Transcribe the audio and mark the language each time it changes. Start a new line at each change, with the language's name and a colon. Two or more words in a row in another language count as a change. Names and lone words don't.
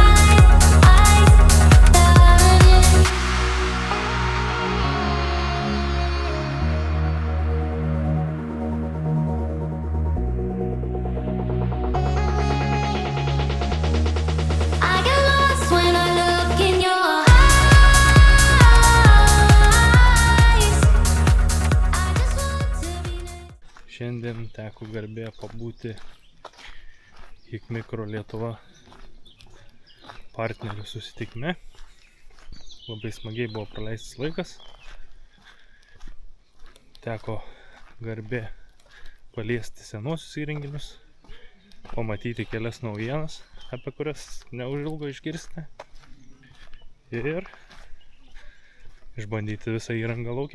English: I get lost when I look in your eyes. I just want to be next.
Lithuanian: Šiandien teko garbė pabūti HIK Mikro Lietuva partnerių susitikime. Labai smagiai buvo praleistas laikas. Teko garbė paliesti senuosius įrenginius, pamatyti kelias naujienas, apie kurias neužilgo išgirsite, ir išbandyti visą įrangą lauke.